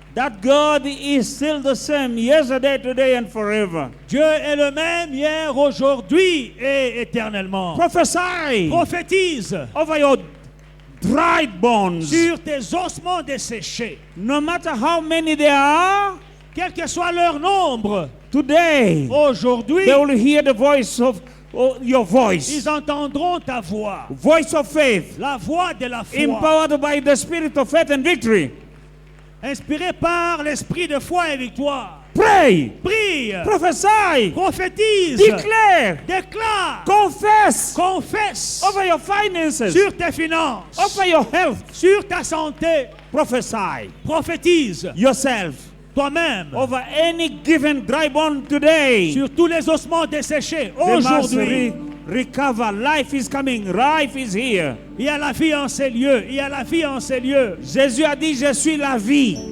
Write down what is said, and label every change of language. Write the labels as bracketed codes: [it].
[en] that God is still the same yesterday, today and forever. [fr] Dieu est le même hier, aujourd'hui et éternellement. [en] Prophesy [fr] Prophétise [en] over your dried bones. [fr] sur tes ossements desséchés. [en] No matter how many there are, [fr] Quel que soit leur nombre, [en] today [fr] aujourd'hui, [en] they will hear the voice of your voice. [fr] ils entendront ta voix. [en] Voice of faith. [fr] La voix de la foi. [en] Empowered by the spirit of faith and victory. [fr] Inspiré par l'esprit de foi et victoire. [en] Pray. [fr] Prie. [en] Prophesy. [fr] Prophétise. [en] Declare. [fr] Déclare. [en] Confess [fr] Confesse [en] over your finances. [fr] sur tes finances. [en] Over your health. [fr] Sur ta santé. [en] Prophesy [fr] Prophétise. [en] yourself [fr] toi-même, [en] over any given dry bone today. [fr] sur tous les ossements desséchés, [en] They must [fr] aujourd'hui, [en] recover. Life is coming. Life is here. [fr] il y a la vie en ces lieux. Il y a la vie en ces lieux. Jésus a dit, je suis la vie.